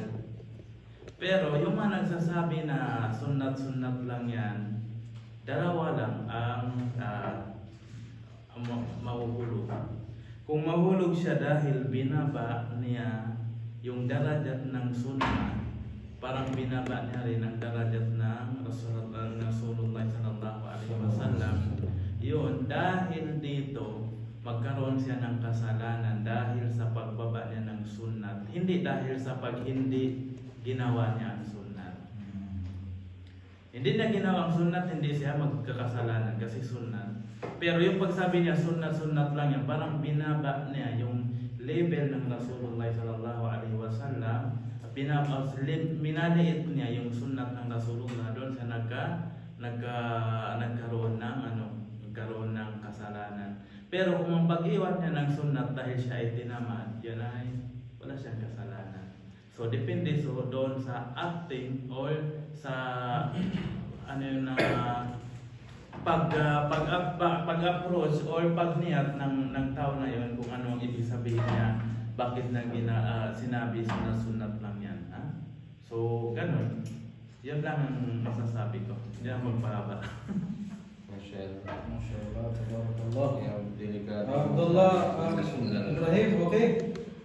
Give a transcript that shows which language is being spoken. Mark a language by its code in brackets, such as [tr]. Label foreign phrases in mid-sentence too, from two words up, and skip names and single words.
[tl] Pero yung mga nagsasabi na sunnat-sunnat lang yan, dalawa lang ang mahuhulog. Kung mahulog siya dahil binaba niya yung darajat ng sunnah, parang binaba niya rin ang darajat ng Rasulullah [ar] صلى الله عليه وسلم. [tl] Yun, dahil dito magkaroon siya ng kasalanan dahil sa pagbaba niya ng sunnat, hindi dahil sa pag hindi ginawa niya ang sunnat. Hindi niya ginawa ang sunnat, hindi siya magkakasalanan kasi sunnat. Pero yung pagsabi niya sunnat lang yan, parang binaba niya yung level ng Rasulullah [ar] صلى الله عليه وسلم. [tl] Minaliit niya yung sunnat ng Rasulullah, doon siya nagkaroon ng kasalanan. Pero kung ang pag-iwan niya ng sunnat dahil siya ay tinamad, yan ay wala siyang kasalanan. So depende doon sa [en] acting or [tl] sa pag-approach or pag-niyat ng tao na yon, kung ano ang ibig sabihin niya, bakit na sinabi na sunnat lang yan. So ganun, yan lang ang masasabi ko, hindi na magpahaba. [ar] ما شاء الله، تبارك الله. [tl] Ya, delikado. Abdullah, Ibrahim, okay?